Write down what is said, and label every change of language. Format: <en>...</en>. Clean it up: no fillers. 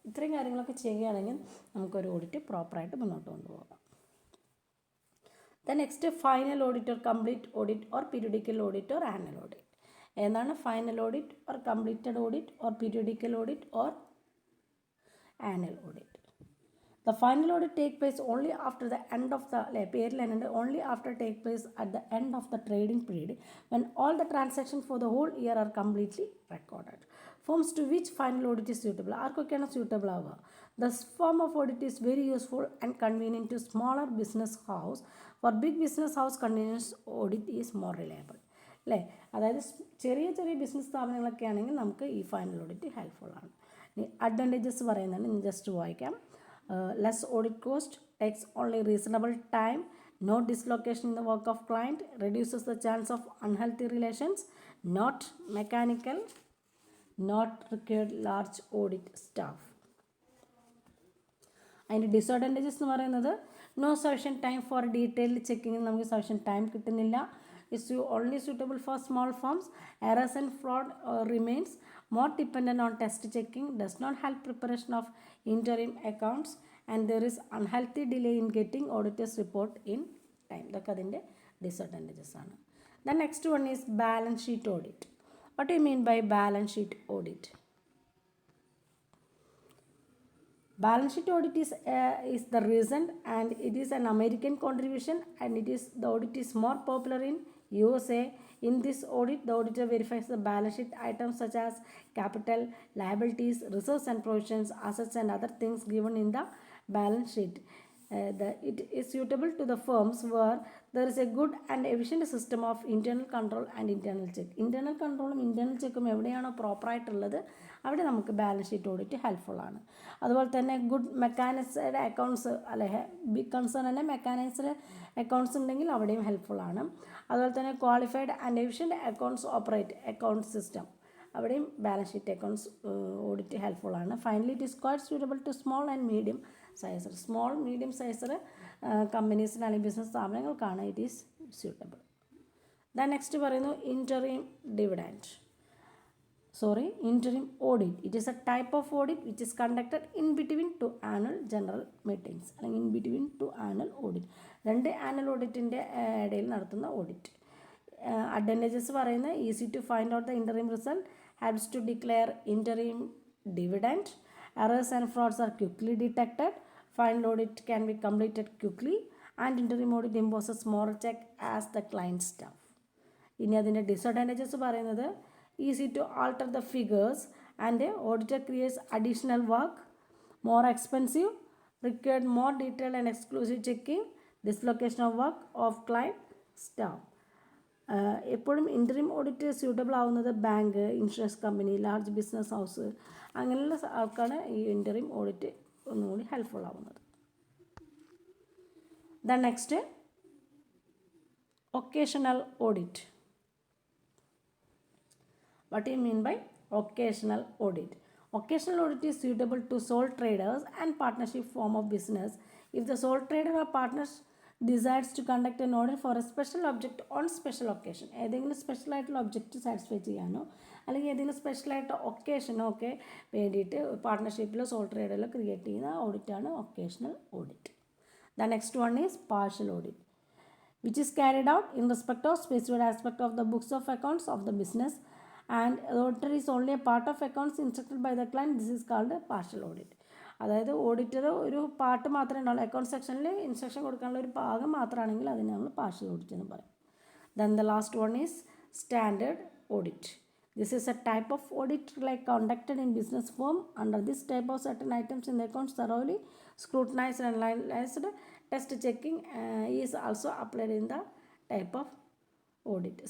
<ml>ഇത്രയും കാര്യങ്ങളൊക്കെ ചെയ്യുകയാണെങ്കിൽ നമുക്കൊരു ഓഡിറ്റ് പ്രോപ്പറായിട്ട് മുന്നോട്ട് കൊണ്ടുപോകാം.</ml> <en>The next, final audit or complete audit or periodical audit or annual audit. ഏതാണ് final audit or completed audit or periodical audit or annual audit? The final audit take place only after the end of the only after take place at the end of the trading period when all the transactions for the whole year are completely recorded. Forms to which final audit is suitable?</en> <ml>ആർക്കൊക്കെയാണ് suitable ആവുക?</ml> <en>This form of audit is very useful and convenient to smaller business house. For big business house, continuous audit is more reliable.</en> <ml>അല്ലേ? അതായത് ചെറിയ ചെറിയ business സ്ഥാപനങ്ങളൊക്കെ ആണെങ്കിൽ നമുക്ക് ഈ final audit ഹെൽപ്ഫുള്ളാണ്. ഇനി അഡ്വാൻറ്റേജസ് പറയുന്നുണ്ട്, ഞാൻ ജസ്റ്റ് വായിക്കാം.</ml> <en>Less audit cost, takes only reasonable time, no dislocation in the work of client, reduces the chance of unhealthy relations, not mechanical, not required large audit staff.</en> <ml>അതിൻ്റെ disadvantages എന്ന് പറയുന്നത്</ml> <en>no sufficient time for detailed ചെക്കിങ്ങിന്</en> <ml>നമുക്ക് sufficient time കിട്ടുന്നില്ല.</ml> <en>is only suitable for small firms. Errors and fraud remains more dependent on test checking, does not help preparation of interim accounts, and there is unhealthy delay in getting auditors report in time.</en> <ml>ഇതൊക്കെ അതിൻ്റെ disadvantages ആണ്.</ml> <en>The next one is balance sheet audit. What do you mean by balance sheet audit? Balance sheet audit is the recent, and it is an American contribution, and the audit is more popular in USA. In this audit, the auditor verifies the balance sheet items such as capital, liabilities, reserves and provisions, assets and other things given in the balance sheet. It is suitable to the firms where there is a good and efficient system of internal control and internal check.</en> <ml>Internal controlum internal checkum എവിടെയാണോ പ്രോപ്പറായിട്ടുള്ളത് അവിടെ നമുക്ക് balance sheet audit ഹെൽപ്ഫുള്ളാണ്. അതുപോലെ തന്നെ good mechanised accounts അല്ലെ big concern തന്നെ mechanised accounts ഉണ്ടെങ്കിൽ അവിടെയും ഹെൽപ്ഫുള്ളാണ്. അതുപോലെ തന്നെ qualified and efficient accounts operate account system അവിടെയും balance sheet accounts audit ഹെൽപ്ഫുള്ളാണ്.</ml> <en>Finally it is quite suitable to small and medium sized. Small medium sized കമ്പനീസിന്</en> <ml>അല്ലെങ്കിൽ business സ്ഥാപനങ്ങൾക്കാണ്</ml> <en>It is suitable. The next പറയുന്നു interim dividend interim audit. It is a type of audit which is conducted in between two annual general meetings അല്ലെങ്കിൽ in between two annual audit.</en> <ml>രണ്ട് annual ഓഡിറ്റിൻ്റെ ഇടയിൽ നടത്തുന്ന audit. Advantages പറയുന്നത്</ml> <en>Easy to find out the interim result, helps to declare interim dividend, errors and frauds are quickly detected, final audit can be completed quickly, and interim audit imposes more check as the client staff.</en> <ml>ഇനി അതിൻ്റെ disadvantages പറയുന്നത്</ml> <en>easy to alter the figures and auditor creates additional work, more expensive, required more detailed and exclusive checking, dislocation of work of client staff.</en> <ml>എപ്പോഴും interim audit suitable ആവുന്നത് bank, insurance company, large business house അങ്ങനെയുള്ള ആൾക്കാണ് ഈ interim audit ഒന്നുകൂടി helpful ആവുന്നത്.</ml> <en>The next occasional audit. What do you mean by occasional audit? Occasional audit is suitable to sole traders and partnership form of business. If the sole trader or partners decides to conduct an audit for a special object on special occasion,</en> <ml>ഏതെങ്കിലും special ആയിട്ടുള്ള object satisfy ചെയ്യാനോ അല്ലെങ്കിൽ ഏതെങ്കിലും സ്പെഷ്യലായിട്ട് ഒക്കേഷനോ ഒക്കെ വേണ്ടിയിട്ട് പാർട്ട്ണർഷിപ്പിലോ soul ട്രേഡിലോ create ചെയ്യുന്ന ഓഡിറ്റാണ് occasional audit.</ml> <en>The next one is partial audit, which is carried out in respect of specified aspect of the books of accounts of the business and the auditor is only a part of accounts instructed by the client. This is called a partial audit.</en> <ml>അതായത് auditor ഒരു part മാത്രമേ ഉണ്ടാവുള്ളൂ, account സെക്ഷനിൽ instruction കൊടുക്കാനുള്ള ഒരു ഭാഗം മാത്രമാണെങ്കിൽ അതിനെ നമ്മൾ പാർഷ്യൽ ഓഡിറ്റ് എന്ന് പറയും.</ml> <en>Then the last one is standard audit. This is a type of audit like conducted in business firm. Under this type of certain items in the accounts thoroughly scrutinized and analyzed. Test checking is also applied in the type of audit.</en>